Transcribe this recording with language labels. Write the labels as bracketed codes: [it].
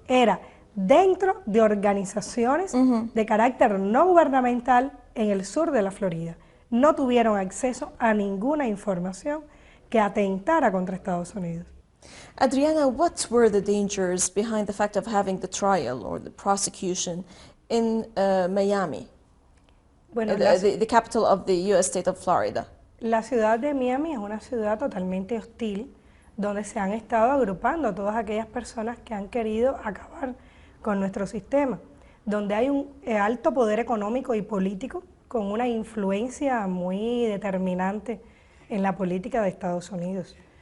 [es] Era dentro de organizaciones de carácter no gubernamental en el sur de la Florida. No tuvieron acceso a ninguna información que atentara contra Estados Unidos. [en] Adriana, what were the dangers behind the fact of having the trial or the prosecution in Miami, [es] Bueno, [en] the capital of the U.S. state of Florida? [es] La ciudad de Miami es una ciudad totalmente hostil, donde se han estado agrupando todas aquellas personas que han querido acabar con nuestro sistema, donde hay un alto poder económico y político con una influencia muy determinante en la política de Estados Unidos.